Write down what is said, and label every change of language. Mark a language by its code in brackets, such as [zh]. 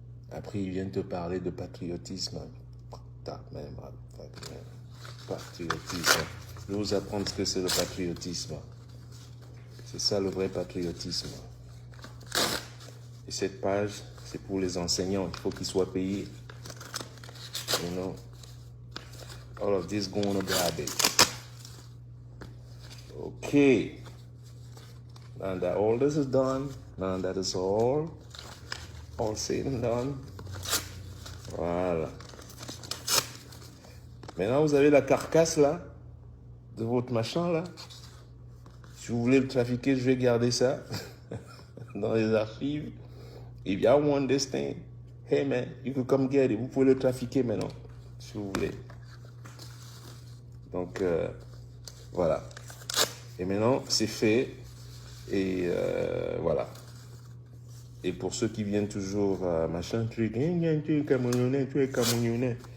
[fr] Après, ils viennent te parler de patriotisme. Patriotisme. Je vais vous apprendre ce que c'est le patriotisme. C'est ça le vrai patriotisme. Et cette page, c'est pour les enseignants. Il faut qu'ils soient payés. [en] You know, all of this going to garbage. Okay. Now that all this is done, now that is all said and done. [fr] Voilà. Maintenant, vous avez la carcasse là, de votre machin là. Si vous voulez le trafiquer, je vais garder ça dans les archives. [en] If y'all want this thing, hey man, you can come get it. [fr] Vous pouvez le trafiquer maintenant, si vous voulez. Donc, voilà. Et maintenant, c'est fait. Et voilà. Et pour ceux qui viennent toujours, machin, tu es Camerounais.